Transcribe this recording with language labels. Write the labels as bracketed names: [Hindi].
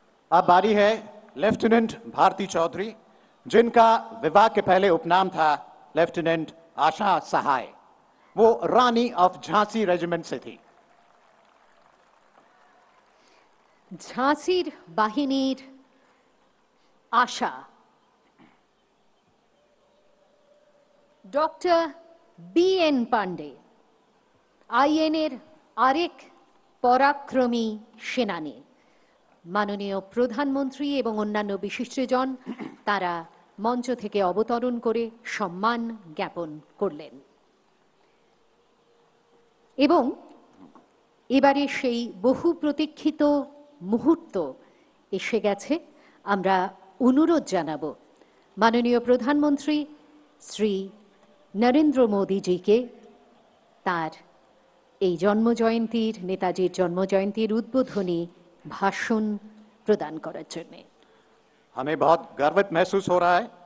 [Hindi] अब बारी है लेफ्टिनेंट भारती चौधरी, जिनका विवाह के पहले उपनाम था लेफ्टिनेंट आशा सहाय। वो रानी ऑफ झांसी रेजिमेंट से थी। [Bangla] ঝাঁসির বাহিনীর আশা ডক্টর BN পান্ডে, আইএনএর আরেক পরাক্রমী সেনানী। মাননীয় প্রধানমন্ত্রী এবং অন্যান্য বিশিষ্টজন তারা মঞ্চ থেকে অবতরণ করে সম্মান জ্ঞাপন করলেন এবং এবারে সেই বহু প্রতীক্ষিত মুহূর্ত এসে গেছে। আমরা অনুরোধ জানাবো মাননীয় প্রধানমন্ত্রী শ্রী নরেন্দ্র মোদীজিকে তার এই জন্মজয়ন্তীর নেতাজির জন্মজয়ন্তীর উদ্বোধনী भाषण प्रदान करार जन्य। [Hindi] हमें बहुत गर्वित महसूस हो रहा है